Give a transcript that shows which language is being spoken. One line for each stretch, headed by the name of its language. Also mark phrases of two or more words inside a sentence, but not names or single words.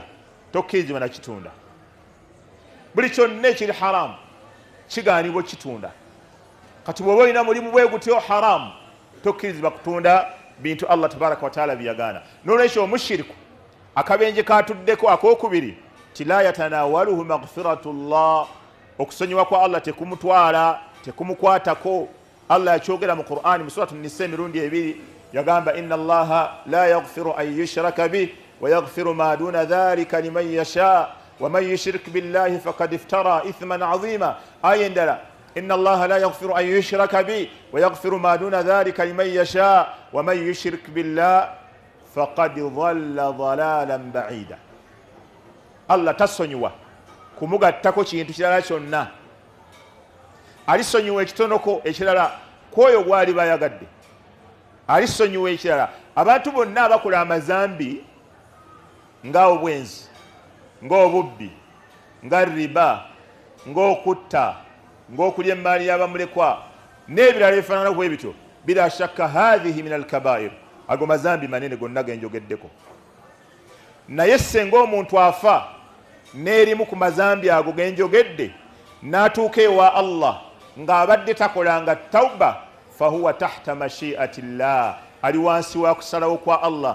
Ganda: tokkirizibwa nakitunda buli kyonna ekiri haramu kigaanibwa kitunda kati bw'oba olina mulimu bwe gutyo haramu tokkirizibwa kutunda bintu
Arabic: الله تبارك وتعالى
Ganda: byagaana n'olwekyo omushiriku akabenje katuddeko akokubiri ti
Arabic: لا يتناوله مغفرة الله
Ganda: okusonyiwa kwa Allah tekumutwala tekumukwatako Allah yakyogera mu Qur'ani mu suratu Nisa emirundi ebiri yagamba
Arabic: إن الله لا يغفر أن يشرك به ويغفر ما دون ذلك لمن يشاء ومن يشرك بالله فقد افترى إثما عظيما. Ayendala إن الله لا يغفر أن يشرك به ويغفر ما دون ذلك لمن يشاء ومن يشرك بالله فقد ضل ضلالا بعيدا.
Ganda: Allah tasonyiwa kumugattako kintu kirala kyonna, alisonyiwa ekitonoko ekirala kwoyo gwali bayagadde, alisonyiwa ekirala. Abantu bonna abakola amazambi nga obwenzi, nga obubbi, nga riba, nga okutta, nga okulya emaali y'abamulekwa n'ebirala ebifaanana bwe bityo,
Arabic: بلا شك هذه من الكبائر,
Ganda: ago mazambi manene gonna genjogeddeko. Naye senga omuntu afa n'erimu ku mazambi ago genjogedde n'atuuka ewa Allah ng'abadde takolanga tauba,
Arabic: فهو تحت مشيئة الله,
Ganda: ali wansi wa kusalawo kwa Allah.